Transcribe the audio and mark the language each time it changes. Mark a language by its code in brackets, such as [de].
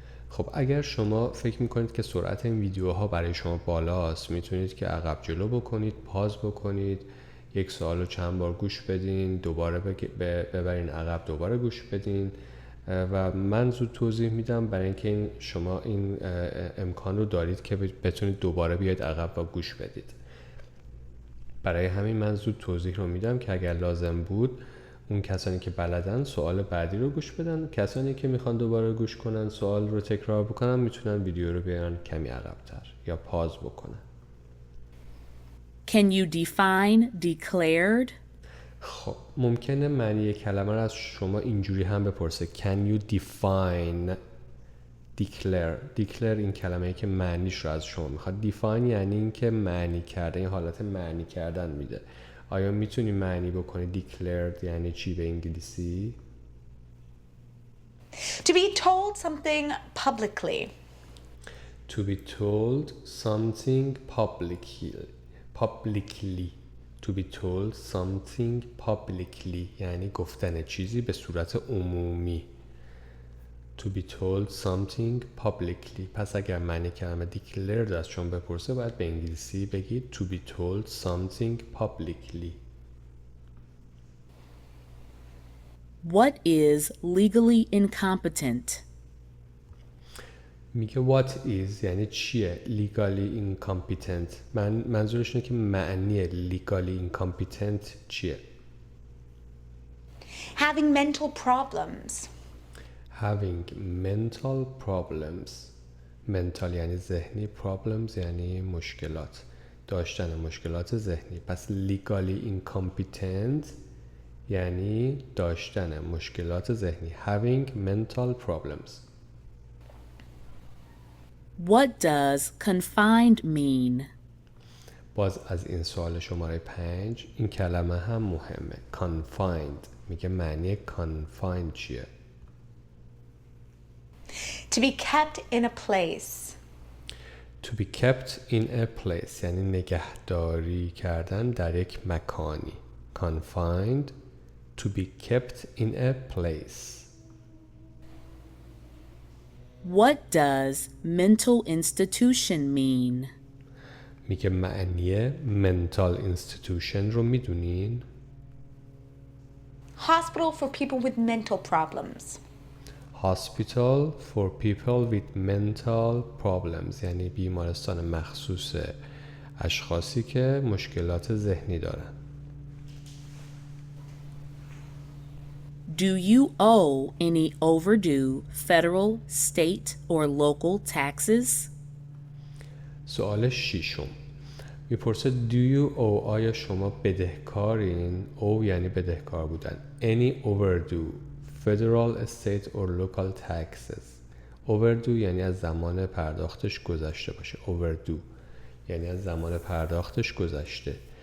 [fa] خب اگر شما فکر میکنید که سرعت این ویدیوها برای شما بالاست، میتونید که عقب جلو بکنید، پاز بکنید، یک سوال رو چند بار گوش بدین، دوباره ببرین عقب، دوباره گوش بدین و من زود توضیح میدم برای اینکه شما این امکان رو دارید که بتونید دوباره بیاید عقب و گوش بدید. برای همین من زود توضیح رو میدم که اگر لازم بود اون کسانی که بلدن سوال بعدی رو گوش بدن، کسانی که میخوان دوباره گوش کنن سوال رو تکرار بکنن میتونن ویدیو رو بیارن کمی عقب‌تر یا پاز بکنن. [en] Can you define declared? [fa] خب ممکنه معنی کلمه رو از شما اینجوری هم بپرسه [en] Can you define declare [fa] این کلمه‌ای که معنیش رو از شما میخواد. define یعنی این که معنی کرده، این حالت معنی کردن میده. آیا میتونی معنی بکنی declared یعنی چی به انگلیسی؟ [en] To be told something publicly. To be told something publicly. To be told something publicly [fa] یعنی گفتن چیزی به صورت عمومی. [en] To be told something publicly. [fa] پس اگر معنی کلمه declared از شما بپرسه باید به انگلیسی بگید [en] to be told something publicly. What is legally incompetent? [fa] میگه [en] what is [fa] یعنی چیه legally incompetent. منظورش اینه که معنی legally incompetent چیه. [en] Having mental problems. Having mental problems. [fa] mental یعنی ذهنی، problems یعنی مشکلات، داشتن مشکلات ذهنی. پس legally incompetent یعنی داشتن مشکلات ذهنی. [en] Having mental problems. What does confined mean? [fa] باز از این سوال شماره 5 این کلمه هم مهمه. confined میگه معنی confined چیه؟ [en] To be kept in a place. To be kept in a place [fa] یعنی نگهداری کردن در یک مکانی. [en] confined to be kept in a place. What does mental institution mean? [fa] میگه معنی mental institution رو میدونین؟ [en] Hospital for people with mental problems. Hospital for people with mental problems [fa] یعنی بیمارستان مخصوص اشخاصی که مشکلات ذهنی دارن. [en] Do you owe any overdue federal, state, or local taxes? [fa] سوال 6 میپرسه [en] do you owe [fa] آیا شما بدهکارین؟ owe یعنی بدهکار بودن. [en] any overdue federal, state or local taxes. [fa] overdue یعنی از زمان پرداختش گذشته باشه. overdue یعنی از زمان پرداختش گذشته.